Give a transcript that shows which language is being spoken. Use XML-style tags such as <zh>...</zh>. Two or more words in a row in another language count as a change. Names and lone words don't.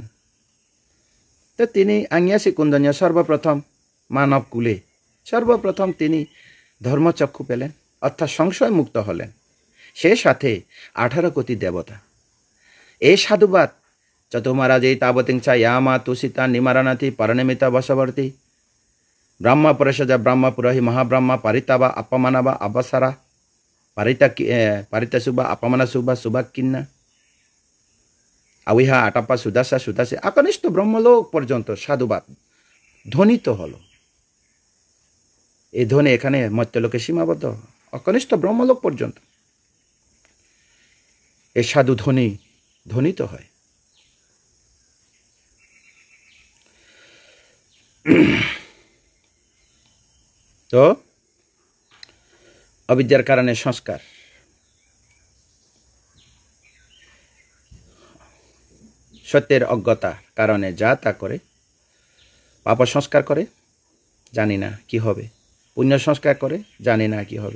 <bn>তো তিনি আঞ্ঞাসি কুন্দন্য, সর্বপ্রথম মানব কুলে সর্বপ্রথম তিনি ধর্মচক্ষু পেলেন, অর্থাৎ সংশয় মুক্ত হলেন। সে সাথে 18 কোটি দেবতা। এই সাধুবাদ চতুমারাজে তাবতিংচা ইয়ামা তুষিতা নিমারানাথি পরনিমিতা বশবর্তী ব্রহ্মা পরেশজা ব্রহ্মা পুরহি মহাব্রহ্মা পারিতাবা অপমানাবা অবসারা পারিতাশুবা অপমানাশুবা সুবাকিন্না আবিহা আটাপা সুদাসা সুদাসে আকনিষ্ঠ ব্রহ্মলোক পর্যন্ত সাধুবাদ ধ্বনিত হলো। এই ধ্বনি এখানে মর্ত্যলোকে সীমাবদ্ধ, অকনিষ্ঠ ব্রহ্মলোক পর্যন্ত এই সাধু ধ্বনিত হয়। তো অবিদ্যার কারণে সংস্কার, সত্যের অজ্ঞতার কারণে যা তা করে, পাপ সংস্কার করে, জানি না কি হবে, পুণ্য সংস্কার করে, জানি না কি হবে।</bn>